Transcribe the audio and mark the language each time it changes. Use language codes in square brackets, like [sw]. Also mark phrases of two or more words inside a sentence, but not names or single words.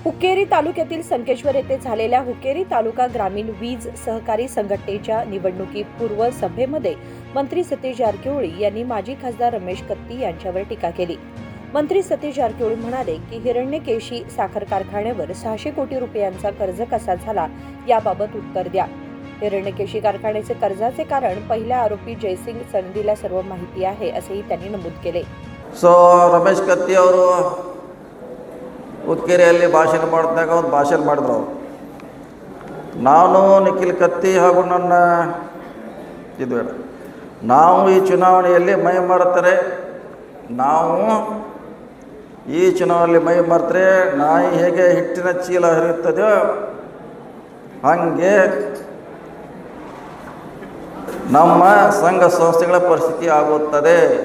[mr] हुक्केरी तालुक्यातील संकेश्वर येथे झालेल्या हुक्केरी तालुका ग्रामीण वीज सहकारी संघटनेच्या निवडणुकीपूर्व सभेमध्ये मंत्री सतीश जारकिहोळी यांनी माजी खासदार रमेश कत्ती यांच्यावर टीका केली. मंत्री सतीश जारकिहोळी म्हणाले की हिरण्यकेशी साखर कारखान्यावर 600 कोटी रुपयांचा कर्ज कसा झाला याबाबत उत्तर द्या. हिरण्यकेशी कारखान्याचे कर्जाचे कारण पहिल्या आरोपी जयसिंग सनदीला सर्व माहिती आहे असेही त्यांनी नमूद केले. [kn] ರಮೇಶ್ ಕತ್ತಿ ಅವರು ಹುಕ್ಕೇರಿಯಲ್ಲಿ ಭಾಷಣ ಮಾಡಿದಾಗ ಒಂದು ಭಾಷಣ ಮಾಡಿದ್ರು ಅವರು. ನಾನು ನಿಖಿಲ್ ಕತ್ತಿ ಹಾಗೂ ನನ್ನ ನಾವು ಈ ಚುನಾವಣೆಯಲ್ಲಿ ಮೈ ಮರೆತರೆ ಈ ಚುನಾವಣೆಯಲ್ಲಿ ಮೈ ಮರೆತರೆ ನಾಯಿ ಹೇಗೆ ಹಿಟ್ಟಿನ ಚೀಲ ಹರಿಯುತ್ತದೆಯೋ ಹಾಗೆ ನಮ್ಮ ಸಂಘ ಸಂಸ್ಥೆಗಳ ಪರಿಸ್ಥಿತಿ ಆಗುತ್ತದೆ.